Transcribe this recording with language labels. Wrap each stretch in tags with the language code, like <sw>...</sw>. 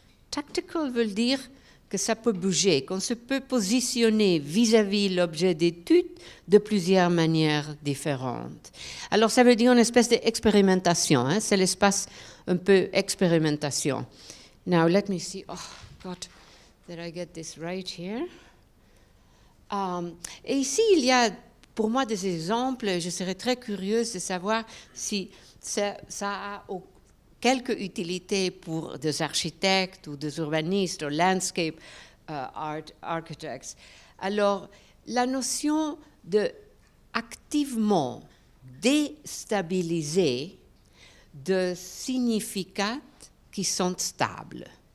<fr>Tactical veut dire que ça peut bouger, qu'on se peut positionner vis-à-vis l'objet d'étude de plusieurs manières différentes. Alors, ça veut dire une espèce d'expérimentation. Hein? C'est l'espace un peu expérimentation.</fr> <en>Now, let me see. Oh, God, did I get this right here?</en> <fr>Et ici, il y a pour moi des exemples. Je serais très curieuse de savoir si ça a quelque utilité pour des architectes ou des urbanistes ou</fr> <en>landscape architects.</en> <fr>Alors, la notion de activement déstabiliser de significats qui sont stables.</fr>